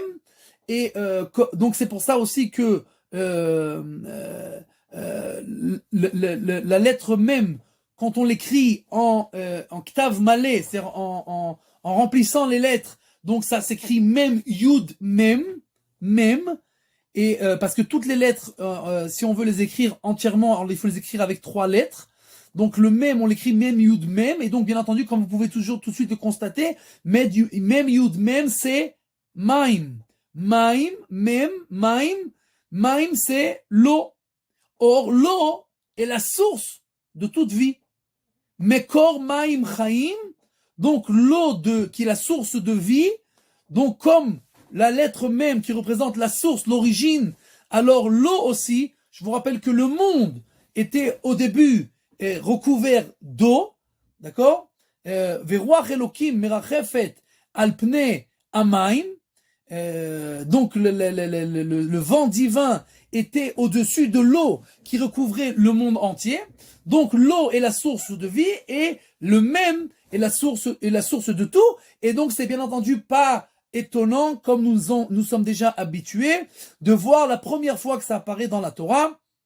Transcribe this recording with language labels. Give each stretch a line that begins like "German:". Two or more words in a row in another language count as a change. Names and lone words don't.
French: Et donc c'est pour ça aussi que la lettre même, quand on l'écrit en
Hebrew: כתב מלא,
French: c'est-à-dire en remplissant les lettres, donc ça s'écrit même yud même, et parce que toutes les lettres, si on veut les écrire entièrement, alors il faut les écrire avec 3 lettres. Donc le même, on l'écrit même yud même, et donc bien entendu, comme vous pouvez toujours tout de suite le constater, même yud même, c'est maim.
Hebrew: מים, מם, מים, מים,
French: c'est l'eau. Or, l'eau est la source de toute vie.
Hebrew: מקור מים חיים,
French: donc l'eau qui est la source de vie, donc comme la lettre même qui représente la source, l'origine, alors l'eau aussi, je vous rappelle que le monde était au début recouvert d'eau, d'accord?
Hebrew: ורוח אלקים מרחפת על פני המים,
French: donc le vent divin était au-dessus de l'eau qui recouvrait le monde entier. Donc l'eau est la source de vie et le même est la source de tout. Et donc c'est bien entendu pas étonnant, comme nous sommes déjà habitués, de voir la première fois que ça apparaît dans la Torah.